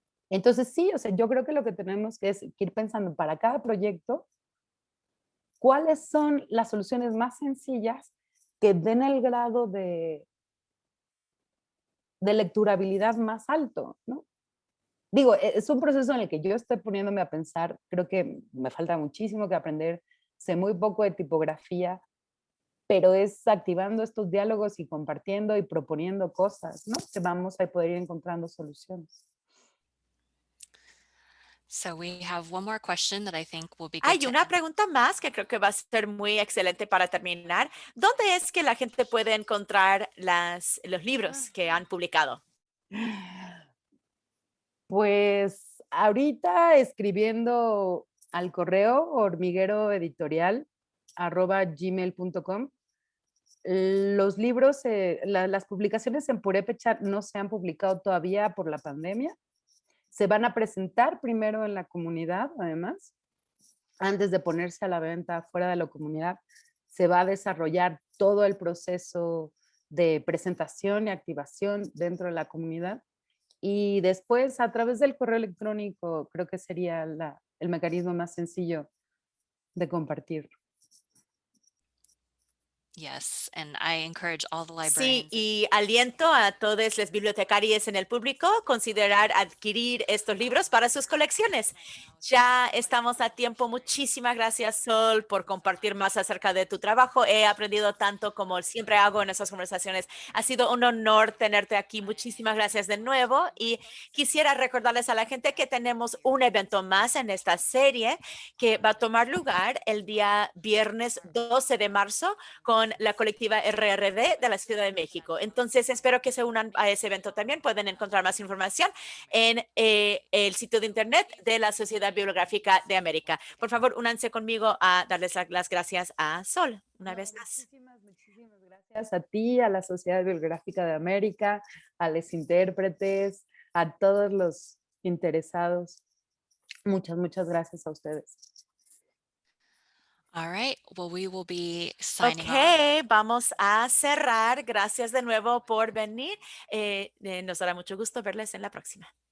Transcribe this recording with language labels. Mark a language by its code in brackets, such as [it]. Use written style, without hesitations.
[es] Entonces sí, o sea, yo creo que lo que tenemos que es ir pensando para cada proyecto cuáles son las soluciones más sencillas que den el grado de lecturabilidad más alto, ¿no? Digo, es un proceso en el que yo estoy poniéndome a pensar, creo que me falta muchísimo que aprender, sé muy poco de tipografía, pero es activando estos diálogos y compartiendo y proponiendo cosas, ¿no? Que vamos a poder ir encontrando soluciones. [en] So we have one more question that I think will be good [es] Hay [en] to [es] una [en] end. [es] pregunta más que creo que va a ser muy excelente para terminar. ¿Dónde es que la gente puede encontrar los libros que han publicado? Pues ahorita escribiendo al correo hormigueroeditorial@gmail.com. Los libros, las publicaciones en Purépecha no se han publicado todavía por la pandemia. Se van a presentar primero en la comunidad, además, antes de ponerse a la venta fuera de la comunidad. Se va a desarrollar todo el proceso de presentación y activación dentro de la comunidad. Y después, a través del correo electrónico, creo que sería el mecanismo más sencillo de compartir. [en] Yes, and I encourage all the [es] Sí, [en] librarians. [es] y aliento a todos los bibliotecarios en el público considerar adquirir estos libros para sus colecciones. Ya estamos a tiempo. Muchísimas gracias, Sol, por compartir más acerca de tu trabajo. He aprendido tanto como siempre hago en esas conversaciones. Ha sido un honor tenerte aquí. Muchísimas gracias de nuevo. Y quisiera recordarles a la gente que tenemos un evento más en esta serie que va a tomar lugar el día viernes 12 de marzo con la colectiva RRD de la Ciudad de México. Entonces, espero que se unan a ese evento también. Pueden encontrar más información en el sitio de internet de la Sociedad Bibliográfica de América. Por favor, únanse conmigo a darles las gracias a Sol una vez más. Muchísimas gracias a ti, a la Sociedad Bibliográfica de América, a los intérpretes, a todos los interesados. Muchas gracias a ustedes. [en] All right, well, we will be signing off. [es] Ok, vamos a cerrar. Gracias de nuevo por venir. Nos dará mucho gusto verles en la próxima.